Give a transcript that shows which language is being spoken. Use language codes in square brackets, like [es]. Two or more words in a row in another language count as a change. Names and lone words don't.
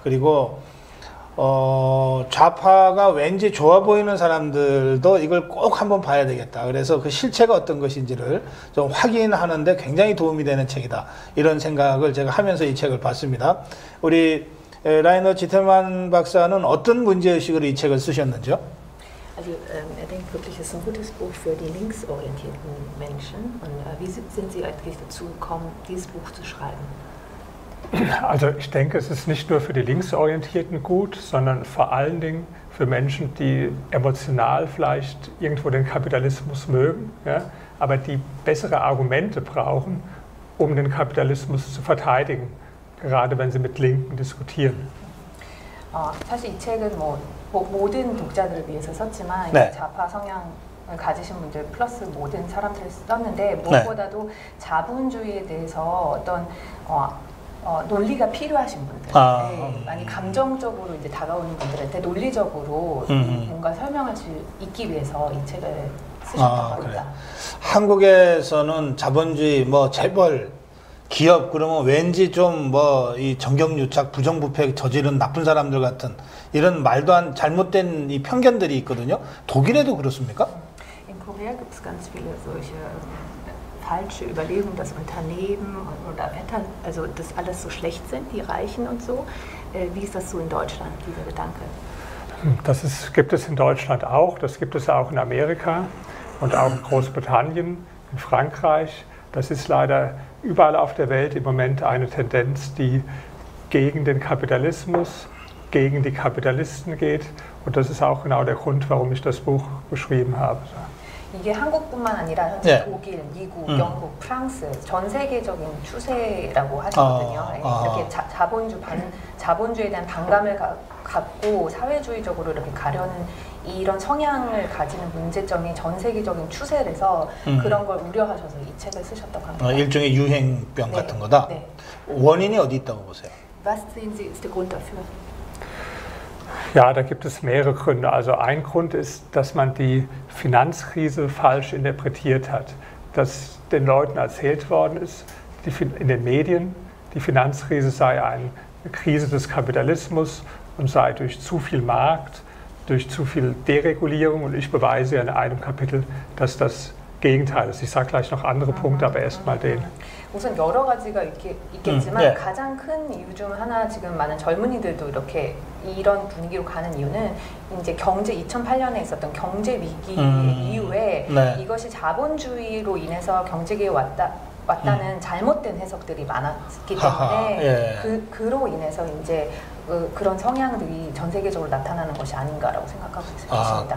[ko] 그리고 좌파가 왠지 좋아 보이는 사람들도 이걸 꼭 한번 봐야 되겠다. 그래서 그 실체가 어떤 것인지를 좀 확인하는데 굉장히 도움이 되는 책이다. 이런 생각을 제가 하면서 이 책을 봤습니다. 우리 라이너 지텔만 박사는 어떤 문제의식으로 이 책을 쓰셨는지요? [de] Also denkt wirklich, es ist ein gutes Buch für die linksorientierten Menschen. Und wie sind Sie eigentlich dazu gekommen, dieses Buch zu schreiben? Also ich denke, es ist nicht nur für die Linksorientierten gut, sondern vor allen Dingen für Menschen, die emotional vielleicht irgendwo den Kapitalismus mögen, ja, aber die bessere Argumente brauchen, um den Kapitalismus zu verteidigen, gerade wenn sie mit Linken diskutieren. [ko] 사실 이 책은 모든 독자들을 위해서 썼지만 네. 좌파 성향을 가지신 분들 플러스 모든 사람들을 썼는데 무엇보다도 자본주의에 대해서 어떤 논리가 필요하신 분들, 많이 감정적으로 이제 다가오는 분들한테 논리적으로 뭔가 설명할 수 있기 위해서 이 책을 쓰셨다고 합니다. 그래. 한국에서는 자본주의, 재벌, 기업 그러면 왠지 좀 이 정경유착, 부정부패 저지른 나쁜 사람들 같은 이런 말도 안 잘못된 이 편견들이 있거든요. 독일에도 그렇습니까? [de] In Korea gibt es ganz viele solche falsche Überlegungen, dass Unternehmen oder Wetter, also dass alles so schlecht sind, die Reichen und so. Wie ist das so in Deutschland, dieser Gedanke? Gibt es in Deutschland auch, das gibt es auch in Amerika und auch in Großbritannien, in Frankreich. Das ist leider überall auf der Welt im Moment eine Tendenz, die gegen den Kapitalismus, gegen die Kapitalisten geht. Und das ist auch genau der Grund, warum ich das Buch geschrieben habe. [ko] 이게 한국뿐만 아니라 현재 독일, 미국, 영국, 프랑스 전 세계적인 추세라고 하시거든요. 이렇게 자본주의에 대한 반감을 갖고 사회주의적으로 이렇게 가려는 이런 성향을 가지는 문제점이 전 세계적인 추세라서 그런 걸 우려하셔서 이 책을 쓰셨다고 합니다. 일종의 유행병 같은 거다. 네. 원인이 어디 있다고 보세요? Was sehen Sie ist der Grund dafür? Ja, da gibt es mehrere Gründe. Also ein Grund ist, dass man die Finanzkrise falsch interpretiert hat. Dass den Leuten erzählt worden ist, in den Medien, die Finanzkrise sei eine Krise des Kapitalismus und sei durch zu viel Markt, durch zu viel Deregulierung. Und ich beweise ja in einem Kapitel, dass das Gegenteil ist. Ich sage gleich noch andere Punkte, aber erstmal den. 우선 여러 가지가 있겠지만 가장 큰 이유 중 하나 지금 많은 젊은이들도 이렇게 이런 분위기로 가는 이유는 이제 2008년에 있었던 경제 위기 이후에 이것이 자본주의로 인해서 경제계에 왔다는 잘못된 해석들이 많았기 때문에 그로 인해서 이제 그런 성향들이 전 세계적으로 나타나는 것이 아닌가라고 생각하고 있습니다.